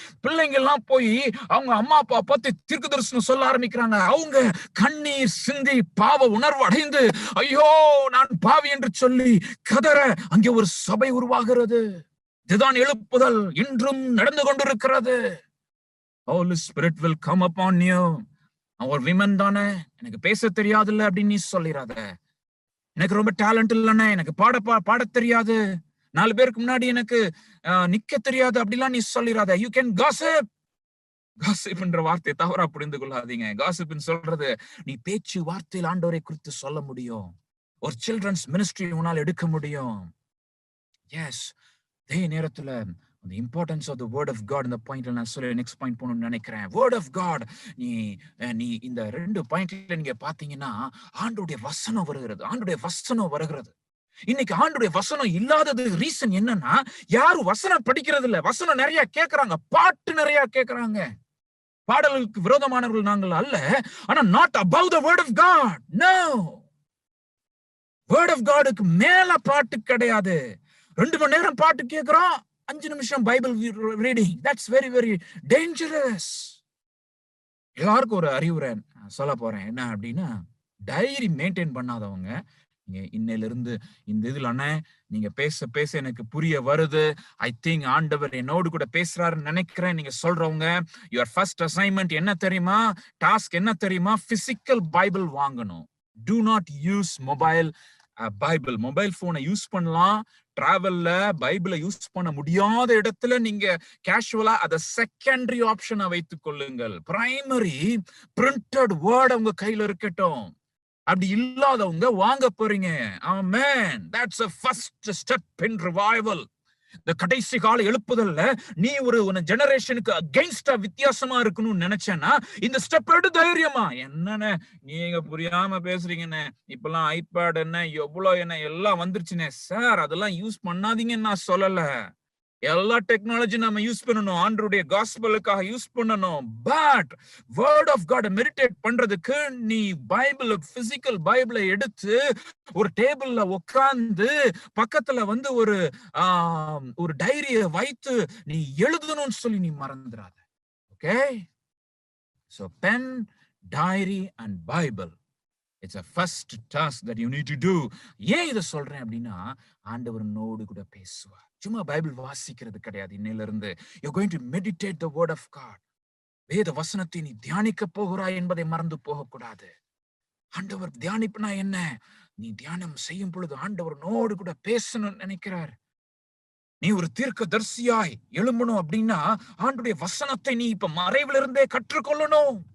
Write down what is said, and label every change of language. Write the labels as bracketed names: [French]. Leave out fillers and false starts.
[Tamil] பிள்ளைங்க எல்லாம் போய் அவங்க அம்மா அப்பா பார்த்து தீர்க்க தரிசனம் சொல்ல ஆரம்பிக்கிறாங்க. அவங்க கண்ணீர் சிந்தி பாவ உணர்வு அடைந்து, ஐயோ நான் பாவி என்று சொல்லி கதற அங்கே ஒரு சபை உருவாகிறது. இதுதான் எழுப்புதல் இன்றும் நடந்து கொண்டிருக்கிறது. [English] Holy Spirit will come upon you. [Tamil] ஒரு விமன் தானே, எனக்கு பேச தெரியாது இல்ல அப்படின்னு நீ சொல்லிராத. எனக்கு ரொம்ப டேலண்ட் இல்லைன்னு, எனக்கு பாட தெரியாது, 4 பேருக்கு முன்னாடி எனக்கு நிக்க தெரியாது அப்படிலாம் நீ சொல்லிராத. [English] You can gossip. [Tamil] காசிப் என்ற வார்த்தையை தவறா புரிந்து கொள்ளாதீங்க. காசிப்னு சொல்றது நீ பேச்சு வார்த்தையில் ஆண்டவரை குறித்து சொல்ல முடியும். ஒரு சில்ட்ரன்ஸ் மினிஸ்ட்ரி உன்னால் எடுக்க முடியும். எஸ், அதே நேரத்துல [English] the importance of the word of God [Tamil] இந்த பாயிண்ட்ல நான் சொல்ல நெக்ஸ்ட் பாயிண்ட் போகணும்னு நினைக்கிறேன். [English] Word of God. [Tamil] நீ இந்த 2 பாயிண்ட்ல நீங்க பாத்தீங்கன்னா ஆண்டோடைய வசனம் வருகிறது, ஆண்டோடைய வசனம் வருகிறது. இன்னைக்கு ஆண்டோடைய வசனம் இல்லாதது ரீசன் என்னன்னா, யாரும் வசனம் படிக்கிறது இல்ல. வசனம் நிறைய கேட்கறாங்க, பாட்டு நிறைய கேட்கறாங்க. பாடலுக்கு விரோதமானவர்கள் நாங்கள் அல்ல, ஆனா [English] not above the word of God. No, word of Godக்கு [Tamil] மேல பாட்டு கிடையாது. 2 மணி நேரம் பாட்டு கேட்கிறோம், 5 நிமிஷம் Bible reading. [English] That's very very dangerous. [Tamil] எல்லாருக்கும் ஒரு அறிவுரை சொல்ல போறேன். என்ன அப்படின்னா, டைரி மெயின்டைன் பண்ணாதவங்க நீங்க இன்னையில இருந்து இந்த இதுல அண்ணே நீங்க பேச பேச எனக்கு புரிய வருது, ஐ திங்க் ஆண்டவர் என்னோடு கூட பேசுறாருன்னு நினைக்கிறேன் நீங்க சொல்றவங்க, யுவர் ஃபர்ஸ்ட் அசைன்மெண்ட் என்ன தெரியுமா, டாஸ்க் என்ன தெரியுமா, பிசிக்கல் பைபிள் வாங்கணும். [English] Do not use Bible. [Tamil] Mobile போனை யூஸ் பண்ணலாம், டிராவல்ல பைபிளை யூஸ் பண்ண முடியாத இடத்துல நீங்க கேஷுவலா அத செகண்டரி ஆப்ஷனா வைத்துக் கொள்ளுங்கள். பிரைமரி பிரிண்டட் வேர்ட் உங்க கையில இருக்கட்டும். அப்படி இல்லாதவங்க வாங்க போறீங்க. ஆமென். [English] That's a first step in revival. [Tamil] இந்த கடைசி கால எழுப்புதல்ல நீ ஒரு ஜெனரேஷனுக்கு அகைன்ஸ்டா வித்தியாசமா இருக்கணும்னு நினைச்சேன்னா இந்த ஸ்டெப் எடுத்து தைரியமா. என்னன்னு நீங்க புரியாம பேசுறீங்கன்னு, இப்பெல்லாம் ஐபேட் என்ன எவ்வளவு என்ன எல்லாம் வந்துருச்சுனே சார், அதெல்லாம் யூஸ் பண்ணாதீங்கன்னு நான் சொல்லல. எல்லா டெக்னாலஜி நம்ம யூஸ் பண்ணணும், ஆண்டவருடைய காஸ்பலுக்காக யூஸ் பண்ணணும். But word of God meditate பண்றதுக்கு நீ பைபிள், பிசிக்கல் பைபிளை எடுத்து ஒரு டேபிள்ல உட்கார்ந்து பக்கத்துல ஒரு டைரியை வைத்து நீ எழுதணும்னு சொல்லி நீ மறந்துடாத. [English] Okay? So pen, diary and Bible, it's a first task that you need to do. [Tamil] ஏன் இதை சொல்றேன் அப்படின்னா, ஆண்டவர் நோடு கூட பேசுவார். சும்மா பைபிள் வாசிக்கிறது கிடையாது. இன்னையில இருந்து [English] you're going to meditate the word of God. [Tamil] வேத வசனத்தை நீ தியானிக்க போகிறாய் என்பதை மறந்து போகக்கூடாது. ஆண்டவர் தியானிப்புனா என்ன, நீ தியானம் செய்யும் பொழுது ஆண்டவர் நோடு கூட பேசணும்னு நினைக்கிறார். நீ ஒரு தீர்க்கதரிசியாய் எழும்பணும் அப்படின்னா ஆண்டவருடைய வசனத்தை நீ இப்ப மறைவுல இருந்தே கற்றுக்கொள்ளணும்.